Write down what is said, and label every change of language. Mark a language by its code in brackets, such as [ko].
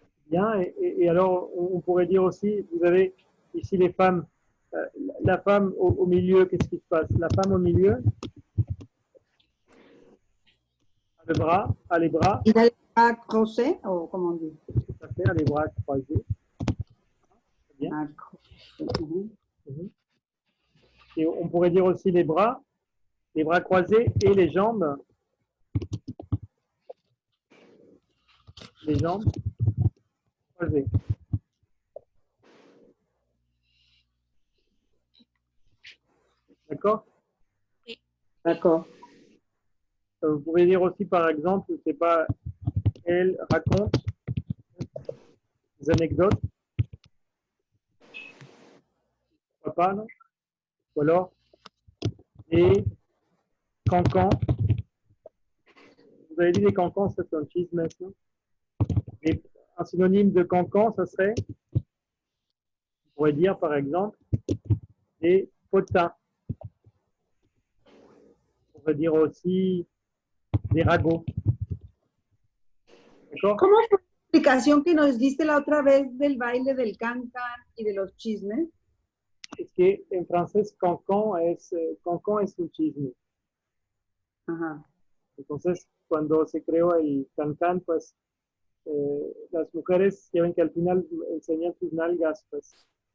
[fr] Bien, et alors on pourrait dire aussi, vous avez ici les femmes, la femme au milieu, qu'est-ce qui se passe? La femme au milieu a les bras, [es] ¿Y [fr] les bras croisés [es] o cómo [fr] on dit? tout à fait, a les bras croisés. Bien. Ah, croisés. Et on pourrait dire aussi les bras croisés et les jambes croisées. D'accord? D'accord. Vous pouvez dire aussi, par exemple, je sais pas, elle raconte des anecdotes. Papa, non? Ou alors, et cancans. Vous avez dit les cancans, c'est un chisme, non? Et un synonyme de cancan, ça serait, on pourrait dire par exemple, des potins. On pourrait dire aussi des ragots. D'accord? [es] ¿Cómo fue la explicación que nos diste la otra vez del baile del can-can y de los chismes? Es que en francés cancan es un chisme. Ajá. Entonces, cuando se creó el can-can, pues las mujeres ya ven que al final enseñan sus nalgas, pues.